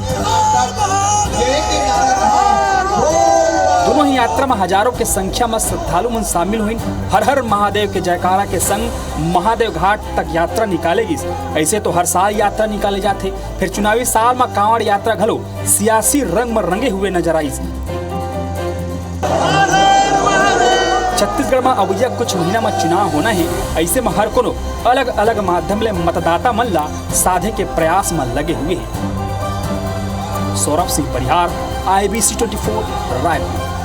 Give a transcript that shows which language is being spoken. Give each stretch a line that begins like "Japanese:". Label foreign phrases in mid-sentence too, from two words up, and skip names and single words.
Chhattisgarhi: दोनों ही यात्रा में हजारों के संख्या में श्रद्धालु मन शामिल हुई। हर हर महादेव के जयकारा के संग महादेव घाट तक यात्रा निकालेगी। ऐसे तो हर साल यात्रा निकाले जाते, फिर चुनावी साल में कांवड़ यात्रा घलो सियासी रंग में रंगे हुए नजर आई। छत्तीसगढ़ में अवैया कुछ महीना में चुनाव होना है। ऐसे में हर कोनो अलग अलग माध्यम ले मतदाता मन ला साधे के प्रयास में लगे हुए हैं। सौरभ सिंह परिहार, IBC 24 रायपुर।